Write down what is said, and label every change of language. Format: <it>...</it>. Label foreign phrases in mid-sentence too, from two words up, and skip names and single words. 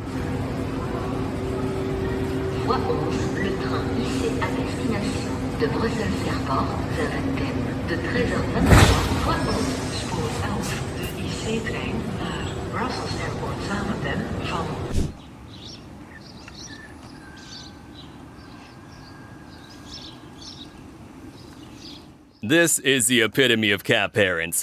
<fr>Voie 11, le train IC à destination de Bruxelles Airport vers Anthem de 13h23. Voie 11,</fr> <nl>spoor 11, de IC-trein naar Brussels Airport Zaventem van...</nl> <en>This is the epitome of cat parents.</en>